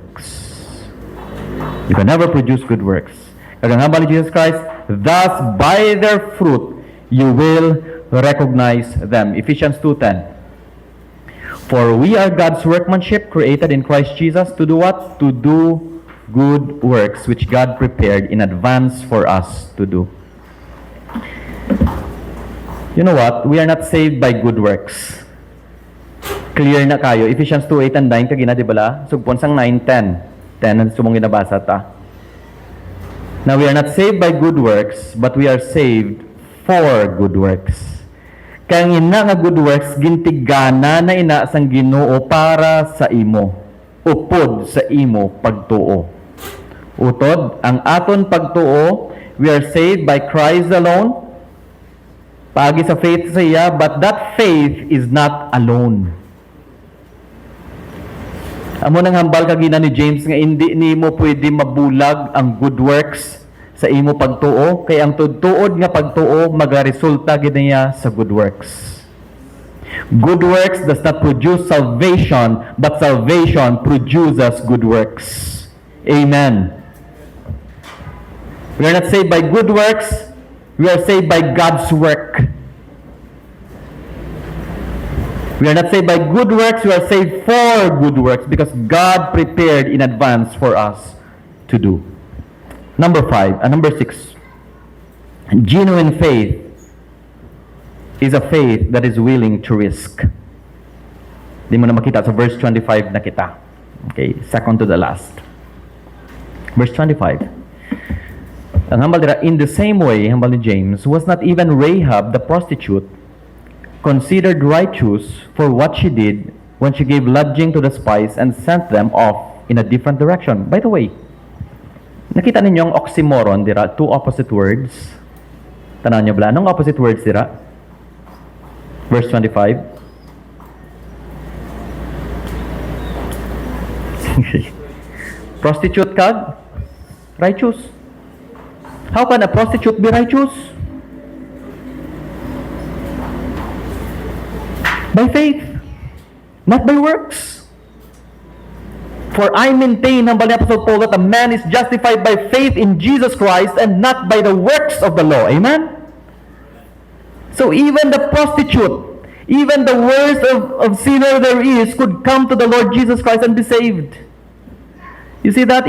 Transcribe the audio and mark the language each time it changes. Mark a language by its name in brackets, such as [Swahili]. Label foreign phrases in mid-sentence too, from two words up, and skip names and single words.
[English] You can never produce good works. [Hiligaynon] Kagang hambal [English] ni Jesus Christ, thus by their fruit you will recognize them. Ephesians 2:10. For we are God's workmanship, created in Christ Jesus to do what? To do good works which God prepared in advance for us to do. You know what? We are not saved by good works. [Hiligaynon] Clear na kayo. Ephesians 2:8 and 9 kagina, di bala? Sugpon sang 9:10. 10 ang sumong ginabasa ta. [English] Now, we are not saved by good works, but we are saved for good works. [Hiligaynon] Kaya ina nga [English] good works, [Hiligaynon] gintigana na ina sang Ginoo para sa imo. Upod sa imo pagtuo. Utod, ang aton pagtuo, [English] we are saved by Christ alone, [Hiligaynon] pagi sa faith sa iya, [English] but that faith is not alone. [Hiligaynon] Amo nang hambal kagina ni James nga hindi nimo pwede mabulag ang [English] good works [Hiligaynon] sa imo pagtuo, kay ang tuod nga pagtuo magaresulta gid niya sa [English] good works. Good works does not produce salvation, but salvation produces good works. Amen. We are not saved by good works, we are saved by God's work. We are not saved by good works, we are saved for good works because God prepared in advance for us to do. Number 6. Genuine faith is a faith that is willing to risk. [Hiligaynon] Di mo na makita sa verse 25 na kita. [English] Okay, second to the last. Verse 25. [Hiligaynon] Ang hambal dira, [English] in the same way, [Hiligaynon] hambal ni James, [English] was not even Rahab the prostitute considered righteous for what she did when she gave lodging to the spies and sent them off in a different direction. By the way, [Hiligaynon] nakita ninyo ang oxymoron dira, [English] two opposite words. [Hiligaynon] Tanaw niyo ba? Anong [English] opposite words [Hiligaynon] dira? Verse 25. Prostitute kag righteous. [English] How can a prostitute be righteous? By faith, not by works. For I maintain, [Hiligaynon] hambal ni Apostle Paul, [English] that a man is justified by faith in Jesus Christ and not by the works of the law. Amen? So even the prostitute, even the worst of sinner there is, could come to the Lord Jesus Christ and be saved. You see that?